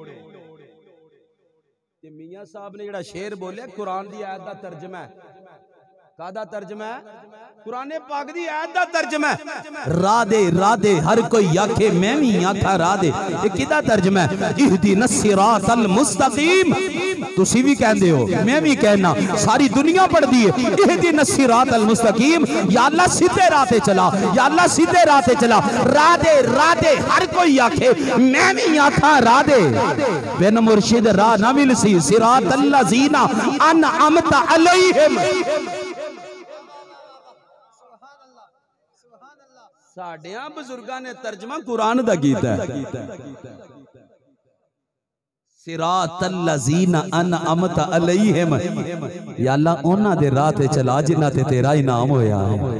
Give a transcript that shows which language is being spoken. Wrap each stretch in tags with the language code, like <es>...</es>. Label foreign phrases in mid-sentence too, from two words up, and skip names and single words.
<pa>ਮੀਆਂ ਸਾਹਬ ਨੇ ਜਿਹੜਾ ਸ਼ੇਰ ਬੋਲਿਆ ਕੁਰਾਨ ਕੀ ਆਇਤ ਕਾ ਤਰਜਮਾ ਹੈ। ਕਾਦਾ ਤਰਜਮਾ ਹੈ? ਕੁਰਾਨੇ ਪਾਕ ਦੀ ਆਇਤ ਦਾ ਤਰਜਮਾ ਹੈ। ਰਾਧੇ ਰਾਧੇ ਹਰ ਕੋਈ ਆਖੇ ਮੈਂ ਭੀ ਆਖਾ ਰਾਧੇ। ਯੇ ਕਿਦਾ ਤਰਜਮਾ ਹੈ?</pa> <ar>اهدنا الصراط المستقيم.</ar> <pa>ਤੁਸੀ ਭੀ ਕਹਿੰਦੇ ਹੋ, ਮੈਂ ਭੀ ਕਹਿਣਾ, ਸਾਰੀ ਦੁਨੀਆ ਪੜ੍ਹਦੀ ਹੈ</pa> <ar>اهدنا الصراط المستقيم.</ar> <ur>یا اللہ سیدھے راہ پے چلا، یا اللہ سیدھے راہ پے چلا.</ur> <pa>ਰਾਧੇ ਰਾਧੇ ਹਰ ਕੋਈ ਆਖੇ ਮੈਂ ਭੀ ਆਖਾ ਰਾਧੇ। ਬਿਨ ਮੁਰਸ਼ਿਦ ਰਾਹ ਨਾ ਮਿਲਸੀ</pa> <ar>صراط الذين أنعمت عليهم.</ar> <pa>ਸਾਡੀਆਂ ਬੁਜ਼ੁਰਗਾਂ ਨੇ ਤਰਜਮਾ ਕੁਰਾਨ ਦਾ ਕੀਤਾ ਹੈ।</pa> <ar>صراط الذين أنعمت عليهم.</ar> <pa>ਯਾ ਅੱਲਾਹ ਉਨ੍ਹਾਂ ਦੇ ਰਾਹ ਤੇ ਚਲਾ ਜਿਨ੍ਹਾਂ ਤੇ ਤੇਰਾ ਇਨਾਮ ਹੋਇਆ ਹੈ।</pa>